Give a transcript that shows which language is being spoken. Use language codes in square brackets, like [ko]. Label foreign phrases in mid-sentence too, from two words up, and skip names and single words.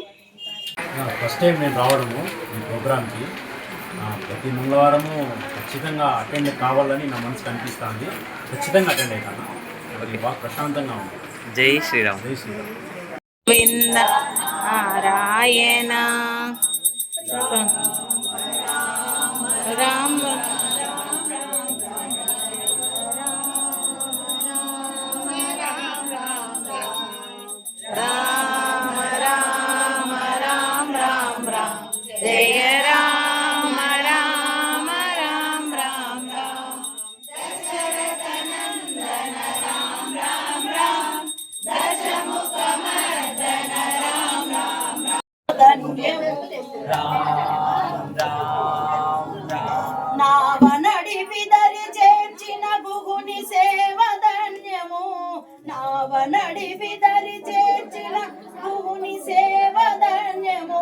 [te] ఫస్ట్ టైం నేను రావడము ఈ ప్రోగ్రామ్కి. ప్రతి మంగళవారము ఖచ్చితంగా అటెండ్ కావాలని నా మనసు కనిపిస్తుంది. ఖచ్చితంగా అటెండ్ అవుతాను. అది బాగా ప్రశాంతంగా ఉంది. జై శ్రీరామ్. జై శ్రీరామ్. నారాయణ రామ రామ రామ రామ రామ రామ జయ రామ రామ రామ రామ రామ దశరథ నందన రామ రామ రామ దశముఖ మర్దన రామ రామ నావనడిపి దరి చేర్చిన గుగుని సేవ ధన్యము, నావనడిపి దరి చేర్చిన గుగుని సేవ ధన్యము.